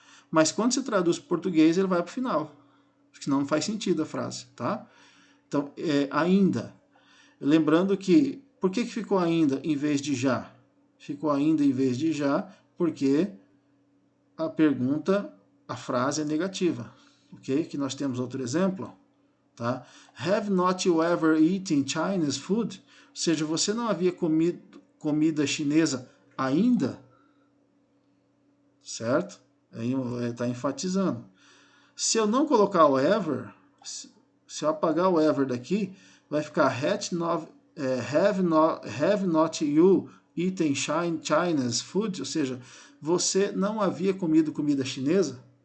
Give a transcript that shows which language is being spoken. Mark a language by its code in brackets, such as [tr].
[pt] Mas quando você traduz para o português, ele vai para o final, senão não faz sentido a frase, tá? Então, ainda. Lembrando que, por que ficou ainda em vez de já? Ficou ainda em vez de já, porque a pergunta, a frase é negativa, ok? Que nós temos outro exemplo, tá? [en] Have not you ever eaten Chinese food? [pt] Ou seja, você não havia comido comida chinesa ainda? Certo? Está enfatizando. Se eu não colocar o ever, se eu apagar o ever daqui, vai ficar [en] have not you eaten Chinese food? [pt] Ou seja, você não havia comido comida chinesa?